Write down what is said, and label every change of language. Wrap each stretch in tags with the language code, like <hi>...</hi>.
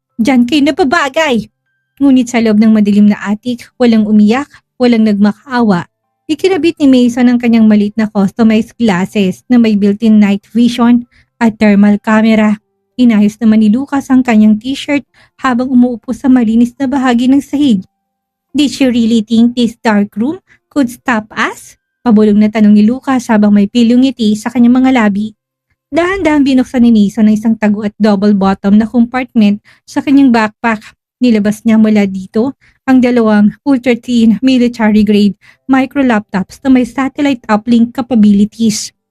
<tl>Dyan kayo napabagay. Ngunit sa loob ng madilim na attic, walang umiyak, walang nagmakaawa. Ikinabit ni Mason ang kanyang maliit na customized glasses na may built-in night vision at thermal camera. Inayos naman ni Lucas ang kanyang t-shirt habang umuupo sa malinis na bahagi ng sahig.</tl> <en>Did she really think this dark room could stop us?</en> <tl>Pabulong na tanong ni Lucas habang may pilyong ngiti sa kanyang mga labi. Dahan-dahan binuksan ni Mason ang isang tago at double bottom na compartment sa kanyang backpack. Nilabas niya mula dito ang 2 ultra-thin military grade micro laptops na may satellite uplink capabilities.</tl>